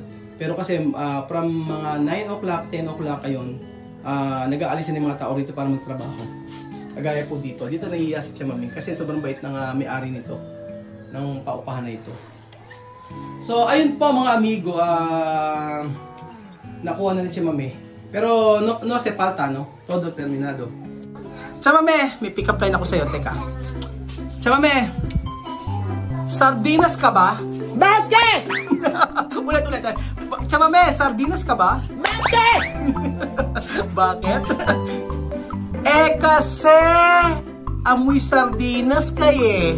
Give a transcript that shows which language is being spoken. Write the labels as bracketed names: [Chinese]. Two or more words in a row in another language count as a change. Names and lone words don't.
[Filipino] Pero kasi from mga 9 o'clock, 10 o'clock ayon, nag-aalis na yung mga tao rito para magtrabaho. Kagaya po dito. Dito nahihiya si Tia Mami kasi sobrang bait ng may-ari nito, ng paupahan na ito. So, ayun po mga amigo, nakuha na ni Tia Mami. [Spanish] Pero no se falta, no? Todo terminado. [Filipino] Tia Mami, may [English] pick up line [Filipino] ako sa'yo, teka. Tia Mami, sardinas ka ba? Bakit? ulit. Tia Mami, sardinas ka ba? Bakit? Bakit? Kasi amoy sardinas kaye.